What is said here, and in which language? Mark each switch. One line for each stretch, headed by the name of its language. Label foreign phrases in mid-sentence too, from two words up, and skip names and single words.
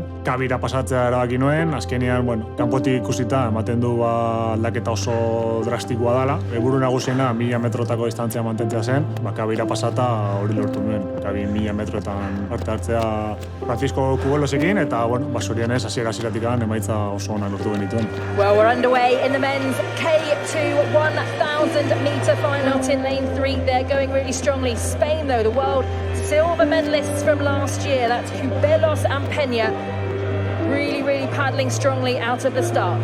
Basque: Kabira pasatzea erabaki nuen, azkenean, kanpotik ikusita ematen du aldaketa oso drastikoa dela. Helburu nagusiena 1000 metrotako distantzia mantentzea zen, kabira pasata hori lortu nuen. Kabi 1000 metroetan parte hartzea Francisco Cubelosekin, eta, zorionez, hasiera-hasieratik emaitza oso onak lortu genituen.
English: Well, we're underway in the men's K2 1,000 meter final in lane 3. They're going really strongly. Spain, though, the world silver medalists from last year. That's Cubelos and Peña. Really paddling strongly out of the start.